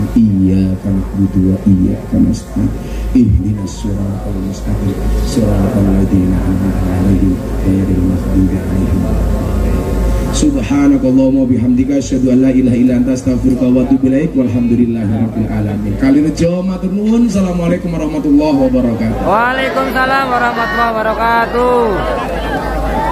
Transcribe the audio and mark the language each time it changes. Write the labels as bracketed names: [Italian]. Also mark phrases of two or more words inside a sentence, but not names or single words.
[Arabic] إياك نعبد وإياك نستعين. اهدنا الصراط المستقيم. صراط الذين أنعمت عليهم غير المغضوب عليهم. سبحانك اللهم وبحمدك أشهد أن لا إله إلا أنت أستغفرك وأتوب إليك. والحمد لله رب العالمين. [Javanese] Kali rejo matur nuwun. [Arabic] السلام عليكم ورحمة الله وبركاته. وعليكم السلام ورحمة الله وبركاته.